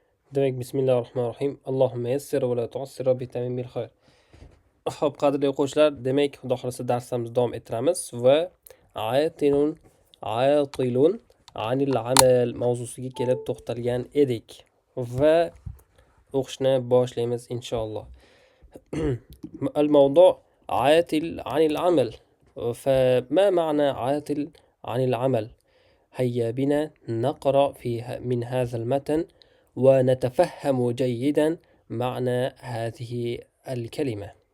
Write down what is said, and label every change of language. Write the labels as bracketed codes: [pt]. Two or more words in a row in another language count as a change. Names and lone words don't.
[ar] Demek بسم الله الرحمن الرحيم. اللهم يسر ولا تعسر بتمام الخير. [uz] Xo'p, qadrli o'quvchilar, demak, Xudo xolasa darsimizni davom ettiramiz va [ar] عاطل عن العمل [uz] mavzusiga kelib to'xtalgan edik va o'qishni boshlaymiz inshaalloh. [ar] الموضوع عاتل عن العمل. فما معنى عاتل عن العمل؟ هيا بنا نقرأ من هذا المتن ونتفهم جيدا معنى هذه الكلمة.